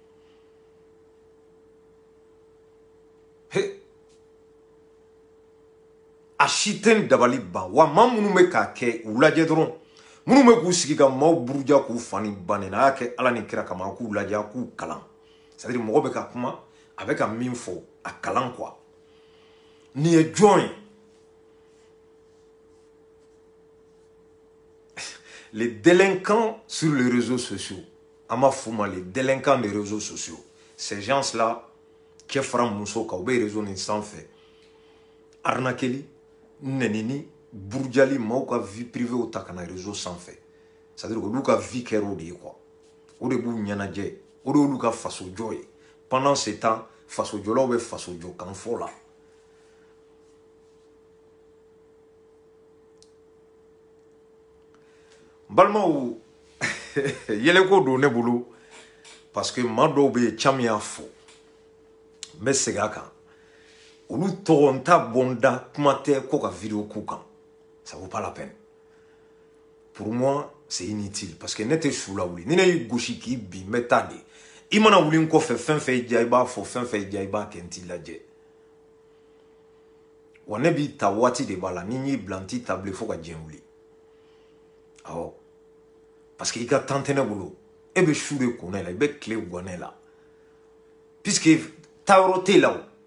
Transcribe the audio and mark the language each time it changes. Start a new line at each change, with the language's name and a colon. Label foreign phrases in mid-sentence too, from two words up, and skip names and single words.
Bambara: a si tɛ n dabali ban wa maa minnu bɛ k'a kɛ u lajɛ dɔrɔn minnu bɛ k'u sigi ka maaw buruja k'u fani banni na a y'a kɛ ala ni kira kama a k'u lajɛ a k'u kalan
French: c'est à dire
Bambara: mɔgɔ bɛ ka kuma a bɛ ka min fɔ a kalan quoi nin ye jɔn ye
French: les délinquants sur les réseaux sociaux
Bambara: an b'a f'u ma
French: les délinquants des réseaux sociaux ces gens là
Bambara: cɛ fara muso kan u bɛ réseau nin sanfɛ arnaqueli nɛnini burujali maaw ka
French: vie privée
Bambara: ta ka na réseau sanfɛ
French: c'est à dire
Bambara: olu ka vie kɛra o de ye quoi o de b'u ɲɛnajɛ o de y'olu ka fasojɔ ye
French: pendant ce temps
Bambara: fasojɔlaw bɛ fasojɔ kan fɔ la balimaw yɛlɛko don ne bolo
French: parce que
Bambara: maa dɔw bɛ yen caman y'a fɔ n bɛ segin a kan olu tɔgɔ n t'a bɔ n da kuma tɛ ko ka vidéo k'u kan
French: ça vaut pas la peine pour moi c'est inutile
Bambara: parce que ne tɛ su la wuli ni ne y'i gosi k'i bin n bɛ taa de i mana wuli n kɔfɛ fɛn fɛn i diya i b'a fɔ fɛn fɛn i diya i b'a kɛ n t'i lajɛ wa ne b'i ta waati de b'a la ni n y'i bila n t'i ta bilen fo ka diɲɛ wuli awɔ
French: parce que
Bambara: i ka temps tɛ ne bolo e bɛ su de ko ne la i bɛ tile guwan ne la puisque taayɔrɔ t'e la o